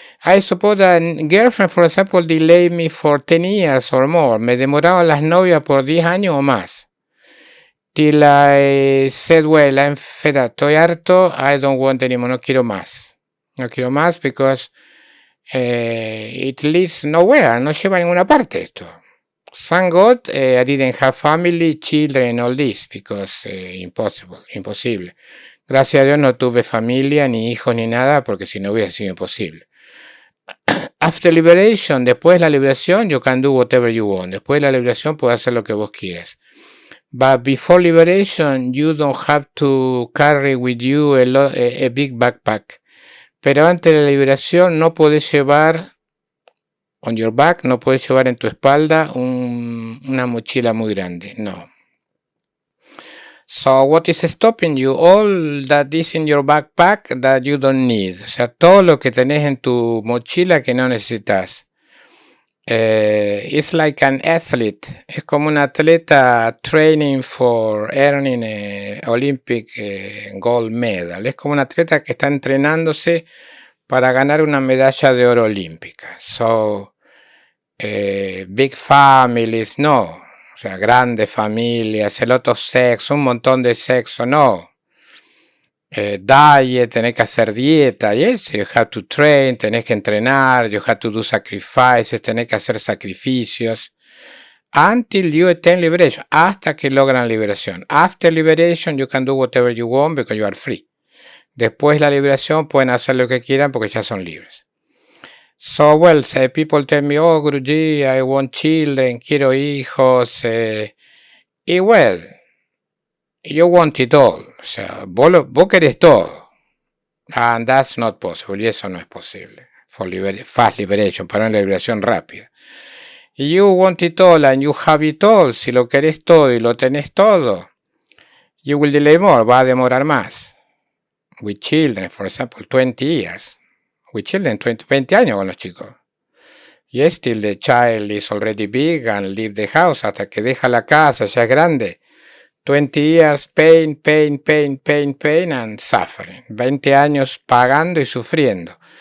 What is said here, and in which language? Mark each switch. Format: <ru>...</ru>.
<en>I suppose that girlfriend, for example, delayed me for 10 years or more.</en> <es>Me demoraban las novias por 10 años o más.</es> <en>Till I said, well, I'm fed up.</en> <es>Estoy harto.</es> <en>I don't want anymore.</en> <es>No quiero más.</es> <en>Because it leads nowhere.</en> <es>No lleva a ninguna parte esto.</es> <en>Thank God I didn't have family, children, all this, because imposible.</en> <es>Gracias a Dios no tuve familia, ni hijos, ni nada, porque si no hubiera sido imposible.</es> <en>After liberation,</en> <es>después de la liberación,</es> <en>you can do whatever you want.</en> <es>Después de la liberación puedes hacer lo que vos quieras.</es> <en>But before liberation, you don't have to carry with you a big backpack.</en> <es>Pero antes de la liberación no podés llevar</es> <en>on your back,</en> <es>no puedes llevar en tu espalda una mochila muy grande, no.</es> <en>So what is stopping you? All that is in your backpack that you don't need.</en> <es>O sea, todo lo que tenés en tu mochila que no necesitas.</es> <en>It's like an athlete.</en> <es>Es como un atleta</es> <en>training for earning a Olympic gold medal.</en> <es>Es como un atleta que está entrenándose para ganar una medalla de oro olímpica.</es> <en>So, big families, no.</en> <es>O sea, grandes familias, el otro sexo, un montón de sexo, no.</es> <en>Diet,</en> <es>tenés que hacer dieta,</es> <en>yes, you have to train,</en> <es>tenés que entrenar,</es> <en>you have to do sacrifices,</en> <es>tenés que hacer sacrificios,</es> <en>until you attain liberation,</en> <es>hasta que logran liberación.</es> <en>After liberation, you can do whatever you want because you are free.</en> <es>Después de la liberación pueden hacer lo que quieran porque ya son libres.</es> <en>So, well, people tell me, oh, Guruji, I want children,</en> <es>quiero hijos,</es> <en>y well, you want it all,</en> <es>o sea, vos querés todo.</es> <en>And that's not possible,</en> <es>y eso no es posible.</es> <en>For fast liberation,</en> <es>para una liberación rápida.</es> <en>You want it all and you have it all,</en> <es>si lo querés todo y lo tenés todo,</es> <en>you will delay more,</en> <es>va a demorar más.</es> <en>With children, for example, 20 years. With children,</en> <es>20 años con los chicos.</es> <en>Yes, till the child is already big and leave the house,</en> <es>hasta que deja la casa, ya es grande.</es> <en>20 years, pain, pain, pain, pain, pain, and suffering.</en> <es>20 años pagando y sufriendo.</es>